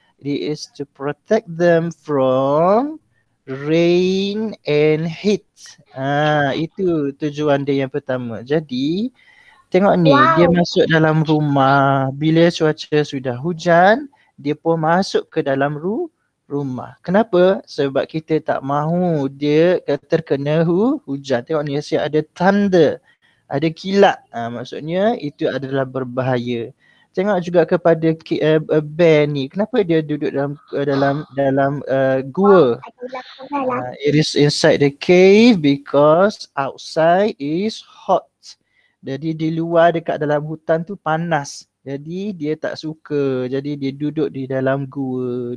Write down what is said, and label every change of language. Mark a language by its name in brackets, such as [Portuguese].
[English] It is to protect them from rain and heat. [Malay] Itu tujuan dia yang pertama. Jadi tengok ni, dia masuk dalam rumah. Bila cuaca sudah hujan, dia pun masuk ke dalam rumah. Kenapa? Sebab kita tak mahu dia terkena hujan. Tengok ni, asyik ada thunder, ada kilat. Maksudnya itu adalah berbahaya. Tengok juga kepada bear ni. Kenapa dia duduk dalam gua? [English] It is inside the cave because outside is hot. [Malay] Jadi di luar dekat dalam hutan tu panas. Jadi dia tak suka. Jadi dia duduk di dalam gua.